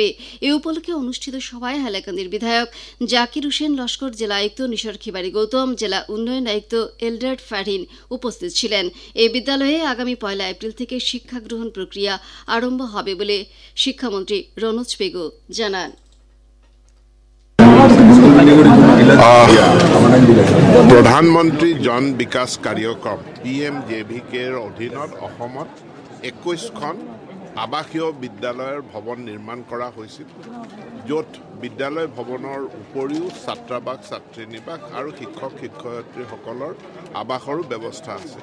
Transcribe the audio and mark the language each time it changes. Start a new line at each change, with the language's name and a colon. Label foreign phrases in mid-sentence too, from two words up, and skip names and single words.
Bangla: এ উপলক্ষে অনুষ্ঠিত সভায় হাইলাকান্দির বিধায়ক জাকির হোসেন লস্কর, জেলা আয়ুক্ত নিশার খিবারি গৌতম, জেলা উন্নয়ন আয়ুক্ত এলডার্ড ফারহিন উপস্থিত ছিলেন। এই বিদ্যালয়ে আগামী 1 এপ্রিল থেকে শিক্ষা গ্রহণ প্রক্রিয়া আরম্ভ হবে বলে শিক্ষামন্ত্রী রনোজ পেগু জানান।
Assamese: প্ৰধানমন্ত্ৰী জন বিকাশ কাৰ্যক্ৰম PMJVKৰ অধীনত অসমত 21খন আৱাসীয় বিদ্যালয়ৰ ভৱন নিৰ্মাণ কৰা হৈছিল, য'ত বিদ্যালয় ভৱনৰ উপৰিও ছাত্ৰাবাস, ছাত্ৰীনিবাস আৰু শিক্ষক শিক্ষয়িত্ৰীসকলৰ আৱাসৰো ব্যৱস্থা আছে।